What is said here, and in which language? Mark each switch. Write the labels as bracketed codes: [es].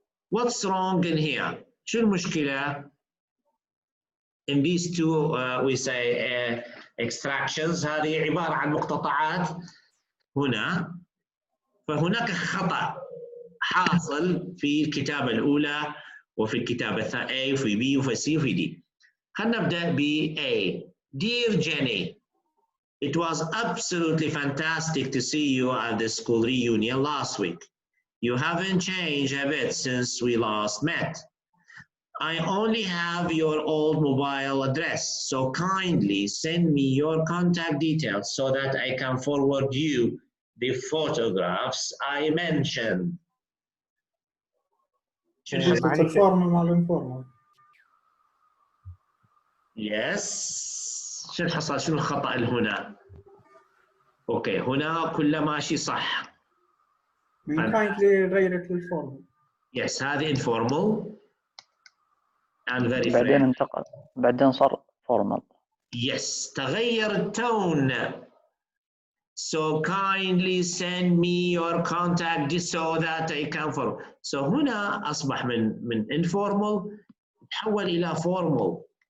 [en] What's wrong in here؟ [ar] شو المشكله؟ [en] In these two we say extractions، [ar] هذه عباره عن مقتطعات هنا، فهناك خطا حاصل في الكتابه الاولى وفي الكتابه الثانيه A وفي B وفي C وفي D. خلينا نبدا ب A. [en] Dear Jenny, it was absolutely fantastic to see you at the school reunion last week. You haven't changed a bit since we last met. I only have your old mobile address, so kindly send me your contact details so that I can forward you the photographs I mentioned. [ar] الفورمال مع الانفورمال. Yes. شو حصل؟ شنو الخطأ اللي هنا؟ اوكي، هنا كله ماشي صح. kindly غيرت للفورمال. [en] Yes، [ar] هذه [en] informal and very [ar] بعدين انتقل، بعدين صار formal. Yes، تغير التون. [en] So kindly send me your contact so that I can forward. [ar] So هنا أصبح من informal تحول إلى formal.